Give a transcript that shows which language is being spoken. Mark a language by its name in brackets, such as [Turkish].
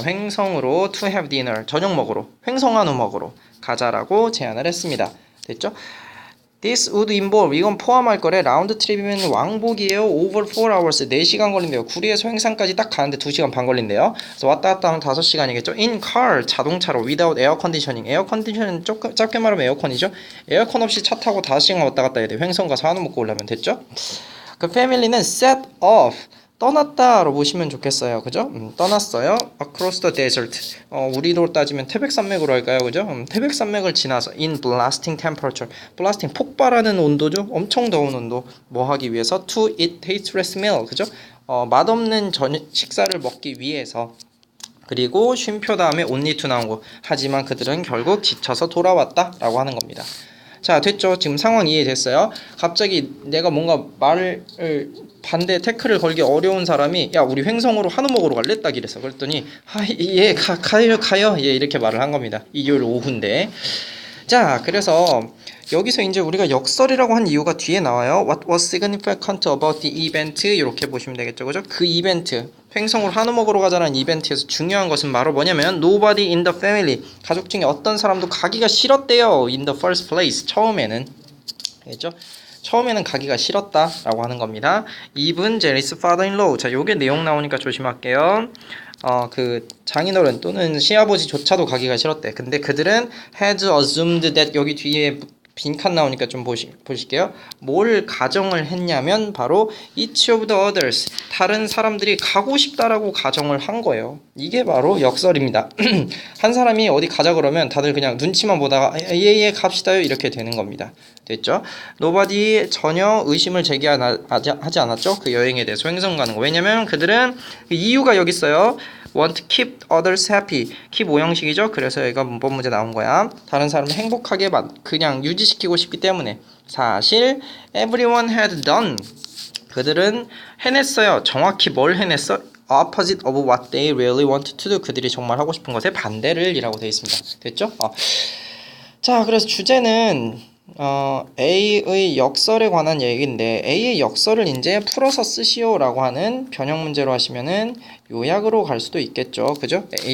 [Korean] 횡성으로 [English] to have dinner [Korean] 저녁 먹으러 횡성한 후 먹으러 가자라고 제안을 했습니다. 됐죠? [English] This would involve [Korean] 이건 포함할 거래. 라운드 트립이면 왕복이에요. [English] Over 4 hours [Korean] 4시간 걸린대요. 구리에서 횡산까지 딱 가는데 2시간 반 걸린대요. 그래서 왔다 갔다 하면 5시간이겠죠. [English] In car [Korean] 자동차로 [English] without air conditioning. [Korean] 에어 컨디셔닝 짧게 말하면 에어컨이죠. 에어컨 없이 차 타고 5시간 왔다 갔다 해야 돼. 횡성 가서 한우 먹고 오려면 됐죠. 그 패밀리는 [English] set off [Korean] 떠났다로 보시면 좋겠어요. 그죠? 떠났어요. [English] Across the desert. [Korean] 우리로 따지면 태백산맥으로 할까요? 그죠? 태백산맥을 지나서 [English] in blasting temperature. [Korean] blasting 폭발하는 온도죠. 엄청 더운 온도. 뭐 하기 위해서? [English] To eat tasteless meal. [Korean] 그죠? 맛없는 식사를 먹기 위해서. 그리고 쉼표 다음에 only to 나온 거. 하지만 그들은 결국 지쳐서 돌아왔다라고 하는 겁니다. 자, 됐죠? 지금 상황 이해됐어요? 갑자기 내가 뭔가 말을 반대 태클을 걸기 어려운 사람이 야, 우리 횡성으로 한우 먹으러 갈래? 딱 이랬어. 그랬더니 예, 가요. 예, 이렇게 말을 한 겁니다. 일요일 오후인데. 자, 그래서 여기서 이제 우리가 역설이라고 한 이유가 뒤에 나와요. [English] What was significant about the event? [Korean] 이렇게 보시면 되겠죠. 그죠? 그 이벤트. 횡성으로 한우 먹으러 가자는 이벤트에서 중요한 것은 바로 뭐냐면 [English] Nobody in the family. [Korean] 가족 중에 어떤 사람도 가기가 싫었대요. [English] In the first place. [Korean] 처음에는. 알겠죠? 처음에는 가기가 싫었다라고 하는 겁니다. [English] Even Jerry's father-in-law. [Korean] 자, 요게 내용 나오니까 조심할게요. 그 장인어른 또는 시아버지조차도 가기가 싫었대. 근데 그들은 [English] had assumed that [Korean] 여기 뒤에 빈칸 나오니까 좀 보실게요. 뭘 가정을 했냐면 바로 [English] each of the others, [Korean] 다른 사람들이 가고 싶다라고 가정을 한 거예요. 이게 바로 역설입니다. 한 사람이 어디 가자 그러면 다들 그냥 눈치만 보다가 예예 갑시다요 이렇게 되는 겁니다. 됐죠? nobody 전혀 의심을 제기하지 않았죠. 그 여행에 대해서 횡성 가는 거. 왜냐면 그들은 이유가 여기 있어요. [English] want to keep others happy. [Korean] keep 오형식이죠. 그래서 여기가 문법 문제 나온 거야. 다른 사람을 행복하게 그냥 유지시키고 싶기 때문에. 사실 [English] everyone had done. [Korean] 그들은 해냈어요. 정확히 뭘 해냈어? [English] opposite of what they really wanted to do. [Korean] 그들이 정말 하고 싶은 것의 반대를 이라고 되어 있습니다. 됐죠? 자, 그래서 주제는 A의 역설에 관한 얘기인데 A의 역설을 이제 풀어서 쓰시오라고 하는 변형 문제로 하시면은 요약으로 갈 수도 있겠죠. 그죠?